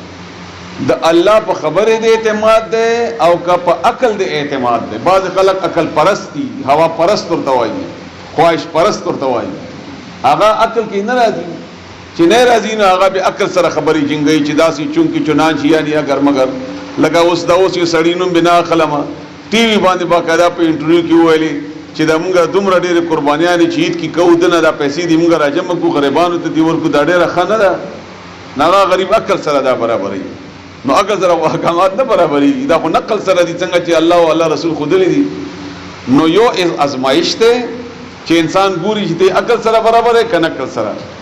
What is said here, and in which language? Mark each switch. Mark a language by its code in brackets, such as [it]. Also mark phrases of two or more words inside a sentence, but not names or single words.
[ps] د الله په خبره د اعتماد ده او کا په عقل د اعتماد ده بعض خلک عقل پرستی هوا پرست ورته وایي خواهش پرست ورته وایي هغه عقل کې نه راځي چې نه راځي نو هغه به عقل سره خبري جنګي چې داسي چونکی چنان شي یعنی [ur] اگر مگر لگا [ps] اوس دا اوس یو سړی نوم بنا خلمه ټي وي باندې باقاعده په انټرویو کې ویلي چې دا موږ دومره ډېرې قربانیانې چې عید کې کوو دنه دا پیسې دي موږ راجمع کړو غریبانو ته دې ورکړو دا ډېره ښه نه ده نه هغه غریب عقل سره دا برابروي نو عقل سره احکامات نه برابروي دا خو نقل سره دي څنګه چې الله او الله رسول ښودلي دي نو یو ازمایش دی چې انسان ګوري چې دی عقل سره برابر دی که نقل سره